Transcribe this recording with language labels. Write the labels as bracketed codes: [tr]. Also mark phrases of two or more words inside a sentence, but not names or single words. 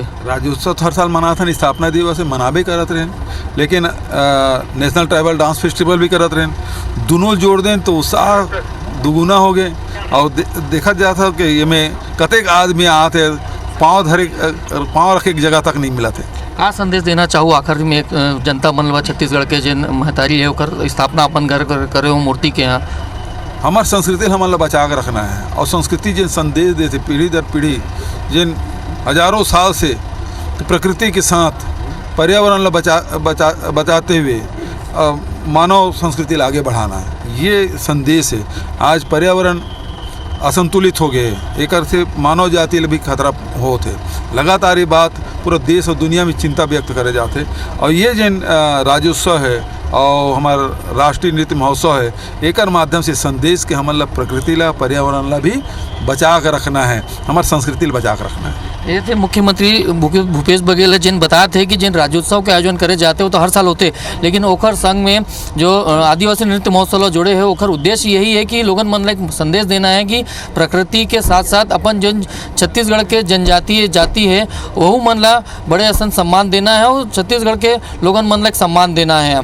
[hne] राज्योत्सव हर साल मनाता था, स्थापना दिवस मनाबे करत रहें, लेकिन [en] National Tribal Dance Festival [hne] भी करत रहें। दोनों जोड़ दें तो उत्साह दुगुना हो गए। और देखा जाता कि ये में कतेक आदमी आते पाँव रखे एक जगह तक नहीं मिला थे। का संदेश देना चाहूँ आखिर में एक जनता मन व छत्तीसगढ़ के जिन महतारी है ओकर स्थापना अपन घर करे हो मूर्ति के यहाँ? हमार संस्कृति हमन ला बचा के रखना है और संस्कृति जिन संदेश देते पीढ़ी दर पीढ़ी जिन हजारों साल से प्रकृति के साथ पर्यावरण ला बचाते हुए मानव संस्कृति ला आगे बढ़ाना है, ये संदेश है। आज पर्यावरण असंतुलित हो गए, एक से मानव जाति भी खतरा होते। लगातार ये बात पूरा देश और दुनिया में चिंता व्यक्त करे जाते। और ये जिन राज्योत्सव है और हमारा राष्ट्रीय नृत्य महोत्सव है, एक माध्यम से संदेश के हमन ला प्रकृति ला, पर्यावरण ला भी बचा कर रखना है, हमारे संस्कृति ला बचा कर रखना है। ये थे मुख्यमंत्री भूपेश बघेल जिन बताए थे कि जिन राज्योत्सव के आयोजन करे जाते हो तो हर साल होते, लेकिन ओखर संग में जो आदिवासी नृत्य महोत्सव जुड़े है ओखर उद्देश्य यही है कि लोगन मन ला एक संदेश देना है कि प्रकृति के साथ साथ अपन जो छत्तीसगढ़ के जनजातीय जाति है वह मन ला बड़े असन सम्मान देना है और छत्तीसगढ़ के लोगन मन ला एक सम्मान देना है।